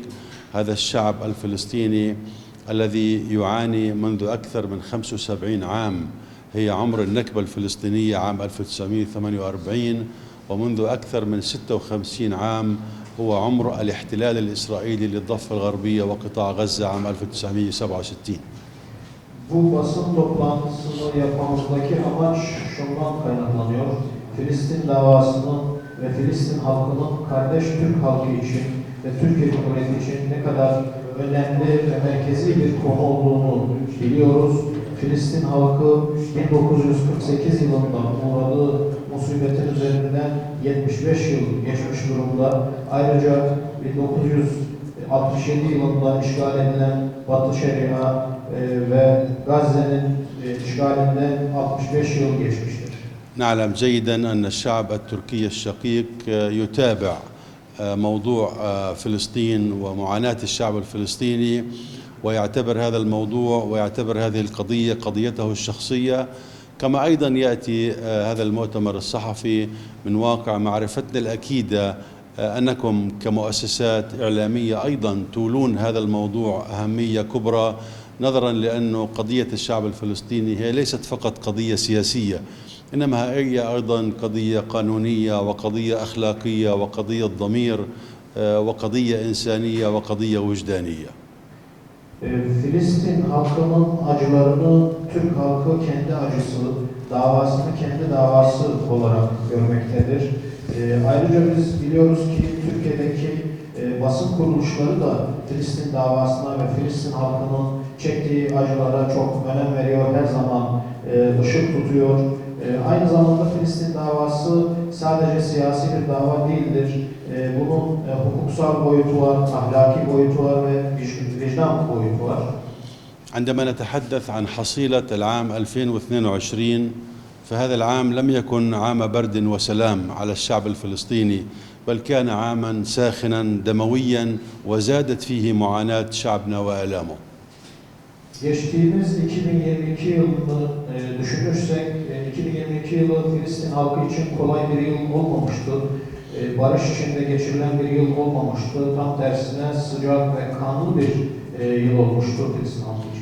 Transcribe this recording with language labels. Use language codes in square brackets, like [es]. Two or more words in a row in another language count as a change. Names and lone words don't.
[ar] هذا الشعب الفلسطيني الذي يعاني منذ أكثر من 75 عام، هي عمر النكبة الفلسطينية عام 1948، ومنذ أكثر من 56 عام هو عمر الاحتلال الإسرائيلي للضفة الغربية وقطاع غزة عام 1967. [tr] Bu basın toplantısını yapmamızdaki amaç şundan kaynaklanıyor. Filistin davasının ve Filistin halkının kardeş Türk halkı için ve Türkiye Cumhuriyeti için ne kadar önemli ve merkezi bir konu olduğunu biliyoruz. Filistin halkı 1948 yılında uğradığı musibetin üzerinden 75 yıl geçmiş durumda. Ayrıca 1967 yılında işgal edilen Batı Şeria ve Gazze'nin işgalinden 65 yıl geçmiştir. [ar] نعلم جيدا أن الشعب التركي الشقيق يتابع موضوع فلسطين ومعاناة الشعب الفلسطيني، ويعتبر هذا الموضوع ويعتبر هذه القضية قضيته الشخصية، كما أيضا يأتي هذا المؤتمر الصحفي من واقع معرفتنا الأكيدة أنكم كمؤسسات إعلامية أيضا تولون هذا الموضوع أهمية كبرى، نظرا لأن قضية الشعب الفلسطيني هي ليست فقط قضية سياسية، إنما هي أيضا قضية قانونية وقضية أخلاقية وقضية ضمير وقضية إنسانية وقضية وجدانية. [tr] Filistin halkının acılarını Türk halkı kendi acısı, davasını kendi davası olarak görmektedir. Ayrıca biz biliyoruz ki Türkiye'deki basın kuruluşları da Filistin davasına ve Filistin halkının çektiği acılara çok önem veriyor, her zaman ışık tutuyor. Aynı zamanda Filistin davası sadece siyasi bir dava değildir. Bunun hukuksal boyutu var, ahlaki boyutu var ve vicdan boyutu var. [ar] عندما نتحدث عن حصيلة العام 2022 فهذا العام لم يكن عام برد وسلام على الشعب الفلسطيني، بل كان عاما ساخنا دمويا وزادت فيه معاناة شعبنا وآلامه. [tr] Geçtiğimiz 2022 yılını düşünürsek, 2022 yılı Filistin halkı için kolay bir yıl olmamıştı. Barış içinde geçirilen bir yıl olmamıştı. Tam tersine sıcak ve kanlı bir yıl olmuştu Filistin halkı için.